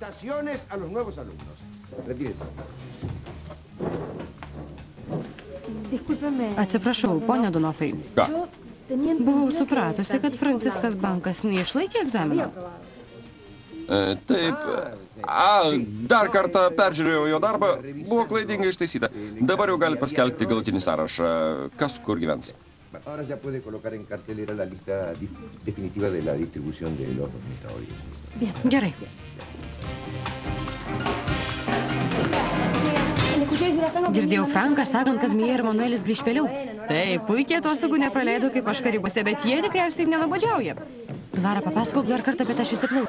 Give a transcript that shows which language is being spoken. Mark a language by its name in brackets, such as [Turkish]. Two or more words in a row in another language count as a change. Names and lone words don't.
[Lithuanian] Atsiprašau, ponė Donofai. Ką? Buvau supratusi, kad Franciskas Blankas neišlaikė egzamino. Taip. Dar kartą peržiūrėjau jo darbą, buvo klaidingai ištaisyta. Dabar jau galite paskelbti galutinį sąrašą, kas kur gyvens. [Spanish] Ahora ya puede colocar en cartelera la lista definitiva de la distribución de los dormitorios. [Lithuanian] Gerai. Girdėjau Franką sakant, kad Mija ir Manuelis grįš vėliau. Taip, puikiai atostogų nepraleido kaip aš Karibuose, bet jie tikriausiai nenuobodžiauja. Pilara, papasakok dar kartą apie tą šviesiaplaukį.